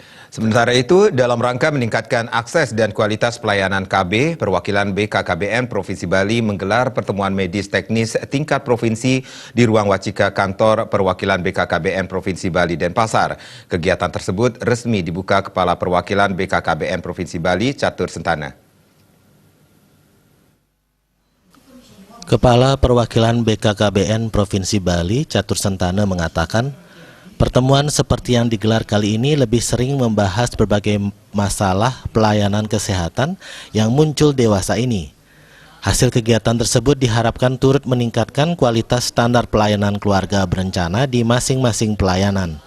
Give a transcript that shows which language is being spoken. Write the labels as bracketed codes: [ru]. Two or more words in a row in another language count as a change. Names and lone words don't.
[id] Sementara itu, dalam rangka meningkatkan akses dan kualitas pelayanan KB, perwakilan BKKBN Provinsi Bali menggelar pertemuan medis teknis tingkat provinsi di ruang Wacika kantor perwakilan BKKBN Provinsi Bali Denpasar. Kegiatan tersebut resmi dibuka Kepala Perwakilan BKKBN Provinsi Bali, Catur Sentana. Kepala Perwakilan BKKBN Provinsi Bali, Catur Sentana mengatakan, pertemuan seperti yang digelar kali ini lebih sering membahas berbagai masalah pelayanan kesehatan yang muncul dewasa ini. Hasil kegiatan tersebut diharapkan turut meningkatkan kualitas standar pelayanan keluarga berencana di masing-masing pelayanan.